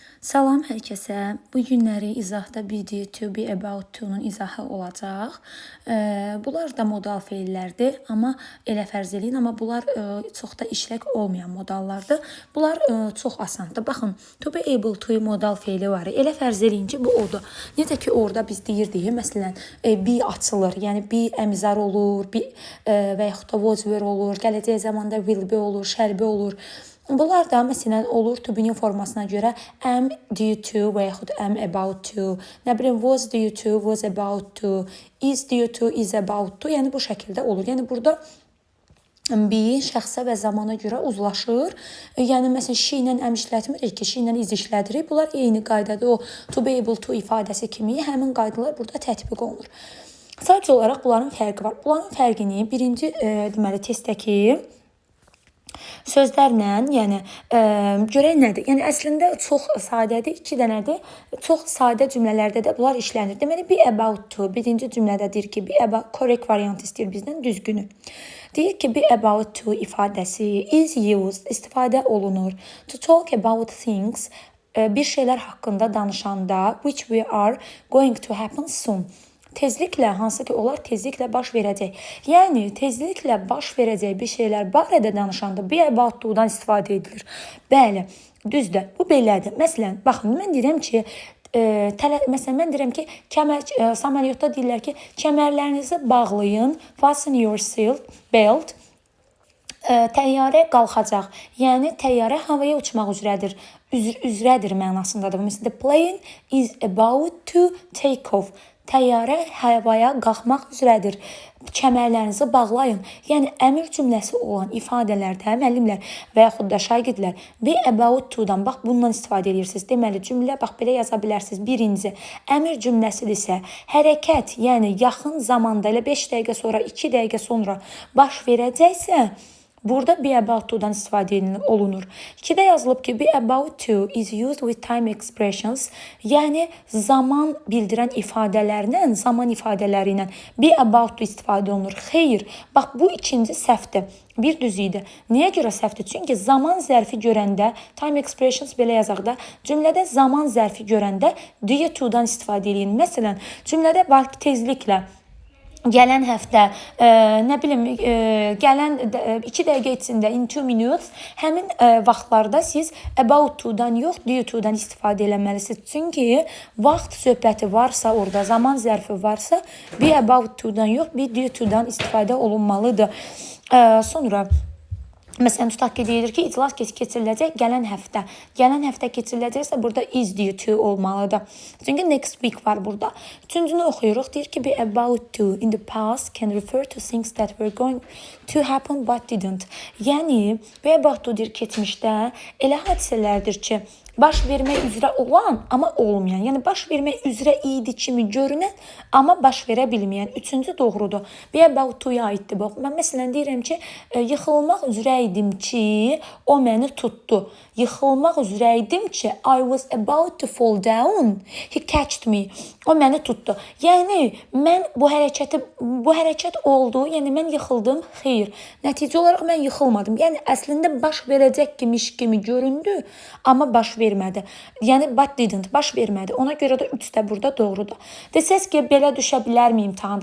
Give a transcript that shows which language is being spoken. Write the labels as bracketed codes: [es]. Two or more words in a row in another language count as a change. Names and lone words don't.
[az] Salam hər kəsə. Bu günləri izahda [en] be, due to, be about to- [az] nun izahı olacaq. Bunlar da modal feillərdir, amma elə fərz eləyin, amma bunlar çox da işlək olmayan modallardır. Bunlar çox asandır. Baxın, [en] to be able to [az] modal feili var. Elə fərz eləyin ki, bu odur. Necə ki orada biz deyirdik, məsələn, be açılır. Yəni be əmizar olur, be və yaxud da [en] was were [az] olur, gələcək zamanda [en] will be [az] olur, [en] shall be [az] olur. Bunlar da məsələn olur to be-nin formasına görə [en] am due to [az] və yaxud [en] am about to, [az] nə bilim [en] was due to, was about to, is due to, is about to, [az] yəni bu şəkildə olur. Yəni burada be şəxsə və zamana görə uzlaşır. Yəni məsələn she ilə am işlətmirik ki, she ilə is işlədirik. Bunlar eyni qaydada o [en] to be able to [az] ifadəsi kimi həmin qaydalar burada tətbiq olunur. Sadəcə olaraq bunların fərqi var. Bunların fərqini birinci deməli testdəki sözlərlə, yəni görək nədir? Yəni əslində çox sadədir, 2 dənədir. Çox sadə cümlələrdə də bunlar işlənir. Deməli [en] be about to [az] birinci cümlədə deyir ki, [en] be about correct variant [az] istəyir bizdən, düzgünü. Deyir ki, [en] be about to ifadəsi is used, [az] istifadə olunur. [en] To talk about things, [az] bir şeylər haqqında danışanda, [en] which we are going to happen soon. [az] Tezliklə, hansı ki onlar tezliklə baş verəcək. Yəni tezliklə baş verəcək bir şeylər barədə danışanda [en] be about to- [az] dan istifadə edilir. Bəli, düzdür. Bu belədir. Məsələn, baxın, mən deyirəm ki, mən deyirəm ki, samolyotda deyirlər ki, kəmərlərinizi bağlayın, [en] fasten your seat belt. [az] Təyyarə qalxacaq. Yəni təyyarə havaya uçmaq üzrədir. Üzrədir mənasındadır. Məsələn, [en] the plane is about to take off. [az] Təyyarə havaya qalxmaq üzrədir. Kəmərlərinizi bağlayın. Yəni əmr cümləsi olan ifadələrdə müəllimlər və yaxud da şagirdlər [en] be about to- [az] dan bax bundan istifadə edirsiniz. Deməli cümlə bax belə yaza bilərsiniz. Birinci əmr cümləsidirsə hərəkət, yəni yaxın zamanda elə 5 dəqiqə sonra, 2 dəqiqə sonra baş verəcəksə, burada [en] be about to- [az] dan istifadə olunur. 2-də yazılıb ki, [en] be about to is used with time expressions. [az] Yəni zaman bildirən ifadələrlə, zaman ifadələri ilə [en] be about to [az] istifadə olunur. Xeyr, bax bu ikinci səhvdir. Bir düz idi. Niyə görə səhvdir? Çünki zaman zərfi görəndə, [en] time expressions [az] belə yazaq da, cümlədə zaman zərfi görəndə [en] due to- [az] dan istifadə edin. Məsələn, cümlədə var ki, tezliklə gələn həftə, nə bilim, gələn 2 dəqiqə içində, [en] in 2 minutes, [az] həmin vaxtlarda siz [en] about to- [az] dan yox, [en] due to- [az] dan istifadə eləməlisiniz. Çünki vaxt söhbəti varsa, orada zaman zərfi varsa, [en] be about to- [az] dan yox, [en] be due to- [az] dan istifadə olunmalıdır. Sonra məsələn, tutaq ki, deyilir ki, iclas keçiriləcək gələn həftə. Gələn həftə keçiriləcəksə, burada [en] is due to [az] olmalıdır. Çünki [en] next week [az] var burada. Üçüncünü oxuyuruq. Deyir ki, [en] be about to in the past can refer to things that were going to happen but didn't. [az] Yəni, [en] be about to [az] deyir keçmişdə elə hadisələrdir ki, baş vermək üzrə olan, amma olmayan. Yəni, baş vermək üzrə idi kimi görünən, amma baş verə bilməyən. Üçüncü doğrudur. [en] Be about to- [az] ya aiddir. Mən məsələn deyirəm ki, yıxılmaq üzrə idim ki, o məni tutdu. Yıxılmaq üzrə idim ki, [en] I was about to fall down. He catched me. [az] O məni tutdu. Yəni, mən bu hərəkət oldu. Yəni, mən yıxıldım. Xeyr. Nəticə olaraq mən yıxılmadım. Yəni, əslində baş verəcək kimi göründü, amma baş vermədi. Yəni, [en] but didn't, [az] baş vermədi. Ona görə də 3 də burada doğrudur. Desəz ki, belə düşə bilərmi imtahanda?